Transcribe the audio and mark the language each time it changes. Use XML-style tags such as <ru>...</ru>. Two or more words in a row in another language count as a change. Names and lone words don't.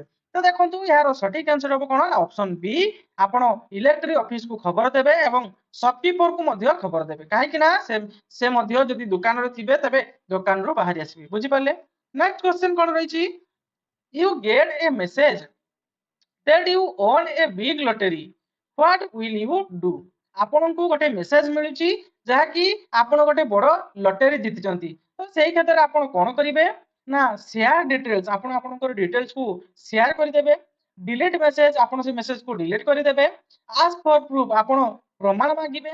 <or>ତ ଦେଖନ୍ତୁ ଏହାର ସଠିକ ଆନ୍ସର ହେବ କଣ? ଅପସନ ବି, ଆପଣ</or> <en>electric officeକୁ</en> <or>ଖବର ଦେବେ ଏବଂ ସପକିପରକୁ ମଧ୍ୟ ଖବର ଦେବେ, କାହିଁକି ନା ସେ ମଧ୍ୟ ଯଦି ଦୋକାନରେ ଥିବେ ତେବେ ଦୋକାନରୁ ବାହାରି ଆସିବେ।</or> <en>ବୁଝିପାରିଲେ? next question</en> <or>କଣ ରହିଛି?</or> <en>you get a message that you own a big lottery, what will you do?</en> <or>ଆପଣଙ୍କୁ ଗୋଟେ ମେସେଜ ମିଳୁଛି ଯାହାକି ଆପଣ ଗୋଟେ ବଡ ଲଟେରୀ ଜିତିଛନ୍ତି। ତ ସେଇ କ୍ଷେତ୍ରରେ ଆପଣ କଣ କରିବେ? ନା</or> <en>share details,</en> <or>ଆପଣ ଆପଣଙ୍କର ଡିଟେଲ୍ସ କୁ ସେୟାର କରିଦେବେ।</or> <en>delete message,</en> <or>ଆପଣ ସେ ମେସେଜ କୁ ଡିଲିଟ କରିଦେବେ।</or> <en>ask for proof,</en> <or>ଆପଣ ପ୍ରମାଣ ମାଗିବେ।</or>